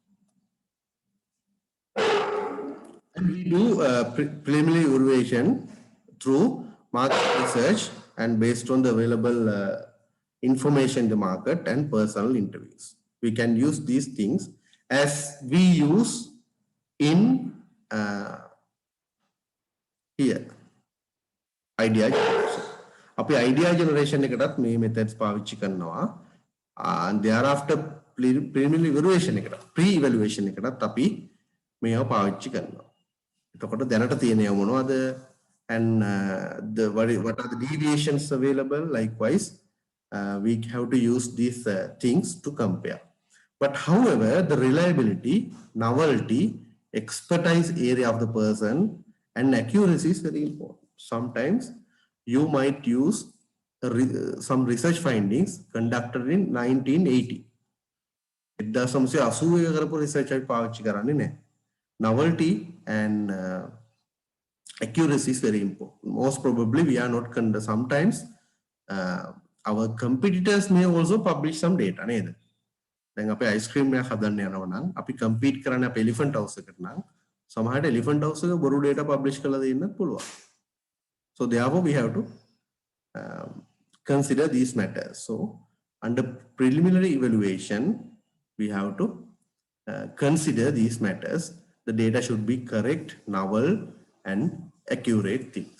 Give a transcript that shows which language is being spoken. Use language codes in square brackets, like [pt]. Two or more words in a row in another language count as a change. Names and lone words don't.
[en] And we do preliminary evaluation through market research and based on the available information in the market and personal interviews. We can use these things as we use in here idea generation. [si] Api [en] idea generation [si] එකටත් මේ methods පාවිච්චි කරනවා. [en] And thereafter preliminary evaluation pre-evaluation [si] එකටත් අපි මේව පාවිච්චි කරනවා. එතකොට දැනට තියෙනව මොනවද? [en] And what are the deviations available? Likewise, we have to use these things to compare. But however, the reliability, novelty, expertise area of the person and accuracy is very important. Sometimes you might use some research findings conducted in 1980. Novelty and accuracy is very important. Most probably we are not sometimes our competitors may also publish some data නේද? [si] දැන් අපි අයිස්ක්‍රීම් එකක් හදන්න යනවා නම් අපි කම්පීට් කරන්නේ අපේ එලිෆන්ට් හවුස් එකට නම් සමහරට එලිෆන්ට් හවුස් එක බොරු [en] data publish [si] කරලා දෙන්නත් පුළුවන්. [en] So therefore we have to consider these matters. So under preliminary evaluation, we have to consider these matters. The data should be correct, novel, and accurate things.